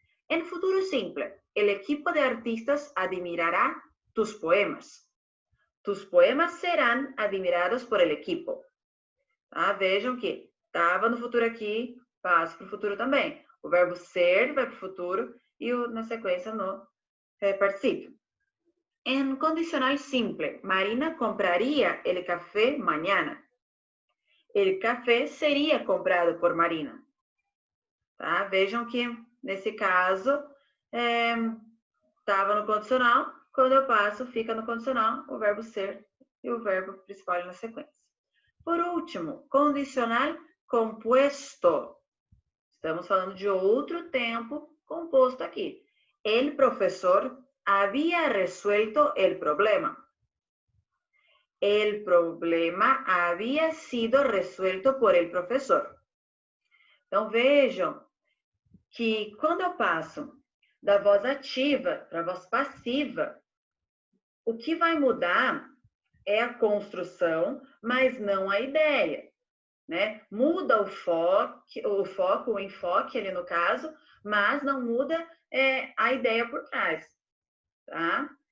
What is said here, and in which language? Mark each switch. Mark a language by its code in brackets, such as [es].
[es] En futuro simple, el equipo de artistas admirará tus poemas. Tus poemas serán admirados por el equipo. [pt] Tá? Vejam que estava no futuro aqui, passo para o futuro também. O verbo ser vai para o futuro e na sequência no participio. [es] En condicional simple, Marina compraría el café mañana. El café seria comprado por Marina. [pt] Tá? Vejam que, nesse caso, estava no condicional. Quando eu passo, fica no condicional o verbo ser e o verbo principal na sequência. Por último, condicional compuesto. Estamos falando de outro tempo composto aqui. [es] El profesor había resuelto el problema. El problema había sido resuelto por el profesor. [pt] Então, vejam que quando eu passo da voz ativa para a voz passiva, o que vai mudar é a construção, mas não a ideia, né? Muda o foco, o enfoque ali no caso, mas não muda a ideia por trás, tá?